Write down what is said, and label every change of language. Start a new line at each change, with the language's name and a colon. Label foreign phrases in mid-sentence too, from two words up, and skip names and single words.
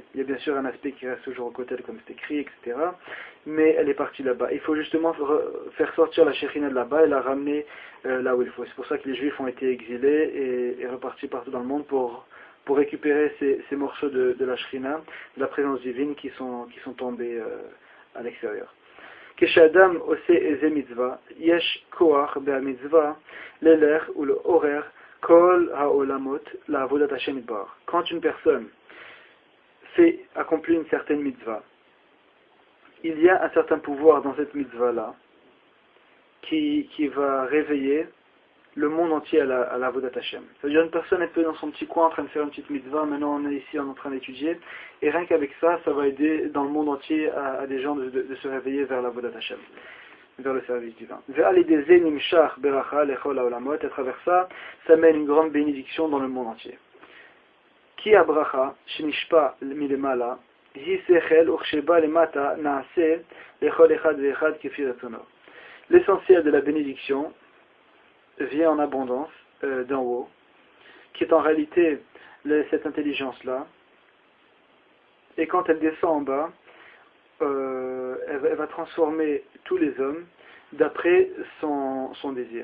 French: Il y a bien sûr un aspect qui reste toujours au côté, comme c'est écrit, etc., mais elle est partie là-bas. Il faut justement faire sortir la Shekhinah de là-bas et la ramener là où il faut. C'est pour ça que les Juifs ont été exilés et repartis partout dans le monde pour récupérer ces morceaux de la Shekhinah, de la présence divine qui sont tombés à l'extérieur.
Hebrew: כשאדם עושה איזה מצווה, יש כוח במצווה ללך ולעורר כל העולמות לעבודת השם יתברך.
French: Quand une personne accomplit une certaine mitzvah, il y a un certain pouvoir dans cette mitzvah-là qui va réveiller le monde entier à la
Hebrew: עבודת השם.
French: C'est-à-dire une personne elle peut dans son petit coin en train de faire une petite mitzvah, maintenant on est ici en train d'étudier, et rien qu'avec ça, ça va aider dans le monde entier à des gens de se réveiller vers
Hebrew: לעבודת השם,
French: vers le service divin. Et à travers ça, ça mène une grande bénédiction dans le monde entier.
Hebrew: כי הברכה שנשפע מלמעלה היא שכל וכשבא למטה נעשה לכל אחד ואחד כפי רצונו.
French: L'essentiel de la bénédiction vient en abondance d'en haut, qui est en réalité cette intelligence-là, et quand elle descend en bas, elle va transformer tous les hommes d'après son désir.